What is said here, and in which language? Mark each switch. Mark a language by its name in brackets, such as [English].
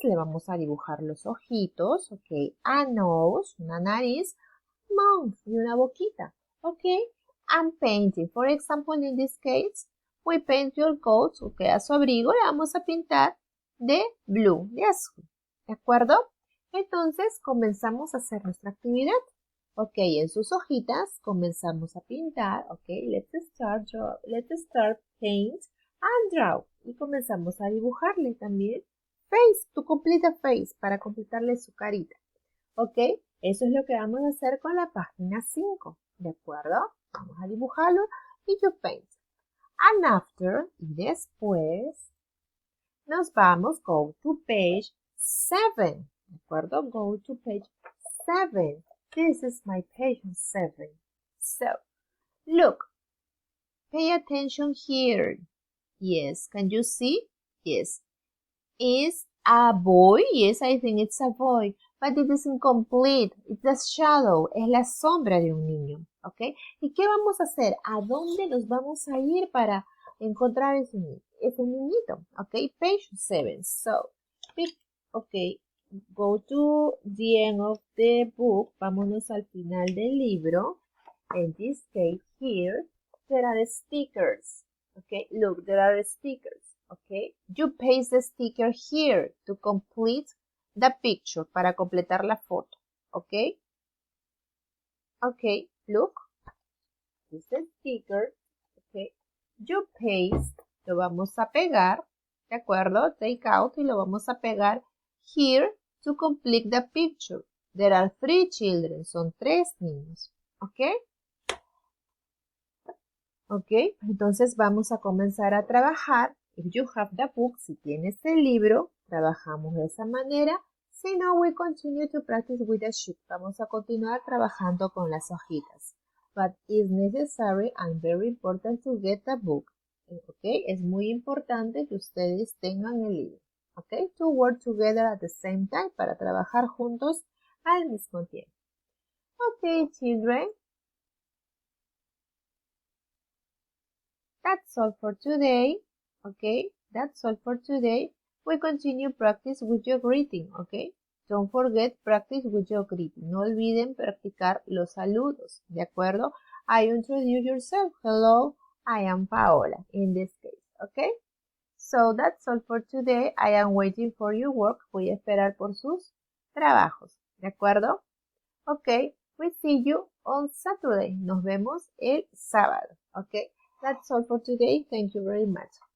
[Spanish] Le vamos a dibujar los ojitos, ¿ok? [English] A nose, [Spanish] una nariz, mouth y una boquita, ¿ok? [English] And painting. For example, in this case, we paint your coat, ¿ok? [Spanish] A su abrigo le vamos a pintar de blue, de azul, ¿de acuerdo? Entonces, comenzamos a hacer nuestra actividad. Ok, en sus hojitas comenzamos a pintar. [English] Ok, let's start paint and draw. [Spanish] Y comenzamos a dibujarle también face, [English] to complete a face, [Spanish] para completarle su carita. Ok, Eso es lo que vamos a hacer con la página 5, ¿de acuerdo? Vamos a dibujarlo y [English] you paint. And after, [Spanish] y después, nos vamos, [English] go to page 7, [Spanish] ¿de acuerdo? [English] Go to page 7. This is my page 7. So, look, pay attention here. Yes, can you see? Yes. Is a boy? Yes, I think it's a boy. But it isn't complete. It's a shadow. [Spanish] Es la sombra de un niño. ¿Ok? ¿Y qué vamos a hacer? ¿A dónde nos vamos a ir para encontrar ese niñito? [English] ¿Ok? Page 7. So, ok. Go to the end of the book. [Spanish] Vámonos al final del libro. [English] In this case here, there are stickers. Okay, look, there are stickers. Okay, you paste the sticker here to complete the picture, [Spanish] para completar la foto. [English] Okay, okay, look, this is the sticker. [Spanish] Okay, [English] you paste, [Spanish] lo vamos a pegar, ¿de acuerdo? [English] Take out [Spanish] y lo vamos a pegar [English] here to complete the picture. There are 3 children, [Spanish] son 3 niños. [English] Okay. [Spanish] Ok, entonces vamos a comenzar a trabajar. [English] If you have the book, [Spanish] si tienes el libro, trabajamos de esa manera. Si no, [English] we continue to practice with the sheet. [Spanish] Vamos a continuar trabajando con las hojitas. [English] But it's necessary and very important to get the book. [Spanish] Ok, es muy importante que ustedes tengan el libro. [English] Ok, to work together at the same time, [Spanish] para trabajar juntos al mismo tiempo. [English] Ok, children. That's all for today. Okay, that's all for today. We continue practice with your greeting. Okay, don't forget practice with your greeting. [Spanish] No olviden practicar los saludos. [English] ¿De acuerdo? I introduce yourself. Hello, I am Paola in this case. Okay, so that's all for today. I am waiting for your work. [Spanish] Voy a esperar por sus trabajos. ¿De acuerdo? [English] Okay, we see you on Saturday. [Spanish] Nos vemos el sábado. [English] Okay. That's all for today. Thank you very much.